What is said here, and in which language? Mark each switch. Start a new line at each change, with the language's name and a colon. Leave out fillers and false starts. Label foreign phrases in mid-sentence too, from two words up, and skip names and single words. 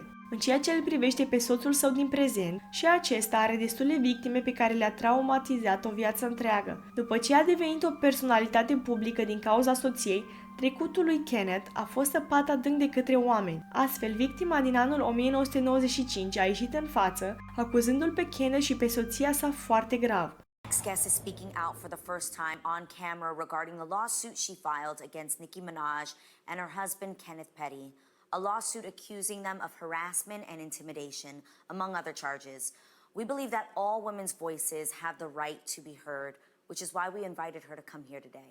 Romanian: În ceea ce îl privește pe soțul său din prezent, și acesta are destule victime pe care le-a traumatizat o viață întreagă. După ce a devenit o personalitate publică din cauza soției, trecutul lui Kenneth a fost săpat adânc de către oameni. Astfel, victima din anul 1995 a ieșit în față, acuzându-l pe Kenneth și pe soția sa foarte grav.
English: Next guest is speaking out for the first time on camera regarding a lawsuit she filed against Nicki Minaj and her husband Kenneth Petty. A lawsuit accusing them of harassment and intimidation, among other charges. We believe that all women's voices have the right to be heard, which is why we invited her to come here today.